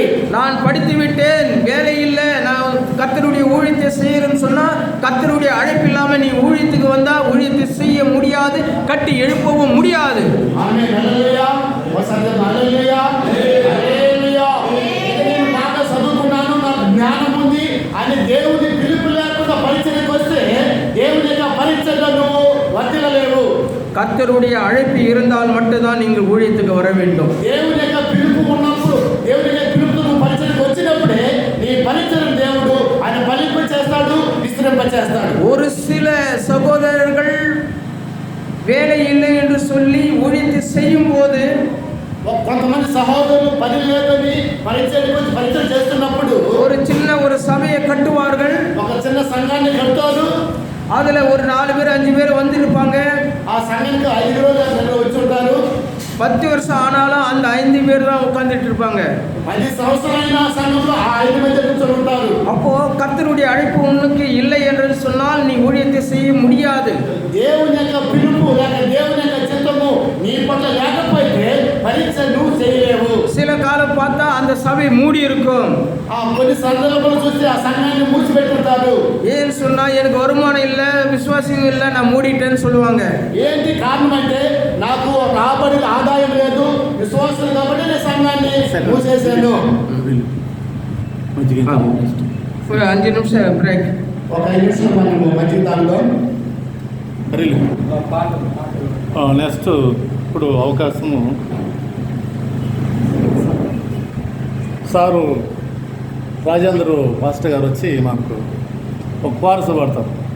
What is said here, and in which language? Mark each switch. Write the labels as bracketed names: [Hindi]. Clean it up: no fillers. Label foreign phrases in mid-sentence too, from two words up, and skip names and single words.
[Tamil] நான் படித்து விட்டேன், வேலை இல்லை, நான் கர்த்தருடைய ஊழியத்தை செய்யறேன்னு சொன்னா கர்த்தருடைய அழைப்பு இல்லாம நீ ஊழியத்துக்கு வந்தா ஊழியத்தை செய்ய முடியாது, கட்டி எழுப்பவும் முடியாது. [Telugu] ఆమేన్. హల్లెలూయా. వసంత హల్లెలూయా. హల్లెలూయా. నేను బాగా చదువుకున్నాను, నాకు జ్ఞానం ఉంది అని దేవుని పిలుపు లేకుండా పరిచర్యకు వస్తే దేవుని యొక్క పరిచర్యను వర్తిల్లలేవు. [Tamil] கர்த்தருடைய அழைப்பு இருந்தால் மட்டும்தான் நீங்கள் ஊழியத்துக்கு வர வேண்டும். [Telugu] దేవుని యొక్క పిలుపు ఉన్నప్పుడు, దేవుని యొక్క పిలుపుతో నువ్వు పరిచర్యకు వచ్చినప్పుడే నీ పరిచర్య దేవుడు ఆయన ఫలింప చేస్తాడు, విస్తరింప చేస్తాడు. [Tamil] ஒரு சில சகோதரர்கள் வேலை இல்லை என்று சொல்லி ஊழியத்தை செய்யும் போது [Telugu] కొంతమంది సహోదరులు పని లేదని పరిచయం చేస్తున్నప్పుడు [Tamil] ஒரு சபையை கட்டுவார்கள். [Telugu] ఒక చిన్న సంఘాన్ని కట్టారు. [Tamil] அதுல ஒரு 4 பேர் 5 பேர் வந்திருப்பாங்க. [Telugu] ఆ సంఘానికి 5 రోజులు వచ్చి ఉంటారు. [Tamil] 10 வருஷம் ஆனாலும் அந்த 5 பேர் தான் உட்கார்ந்துட்டு இருப்பாங்க. [Telugu] 10 సంవత్సరాలైన సంఘంలో ఆ 5 మంది కూర్చొని ఉంటారు. [Tamil] அப்போ கர்த்தருடைய அழைப்பு உனக்கு இல்லை என்று சொன்னால் நீ ஊழியத்தை செய்ய முடியாது. [Telugu] దేవుని యొక్క పిలుపు లేక దేవుని యొక్క చిత్తము నీ పట్ల లేకపోతే పరీక్ష నువ్వు చేయలేవు. [Tamil] சில காலம் பார்த்தா அந்த சபை மூடி இருக்கும். [Telugu] కొన్ని సందర్భాలు చూస్తే ఆ సంఘాన్ని మూసిపెట్టుంటారు. [Tamil] ஏன்னு சொன்னா எனக்கு வருமானம் இல்ல, விசுவாசம் இல்ல, நான் மூடிட்டேன்னு சொல்லுவாங்க. [Telugu] ఏంటి కారణం అంటే నాకు రాబడి ఆదాయం లేదు, విశ్వాసం కాబట్టి నేను సంఘాన్ని మూసేశాను. [Tamil] ஒரு 5 நிமிஷம் பிரேக். [Telugu] ఒక 5 నిమిషాలు మనము మధ్య దానిలో నెక్స్ట్ ఇప్పుడు అవకాశము సారు రాజేంద్ర మాస్టర్ గారు వచ్చి మాకు ఒక కోరస పడతారు.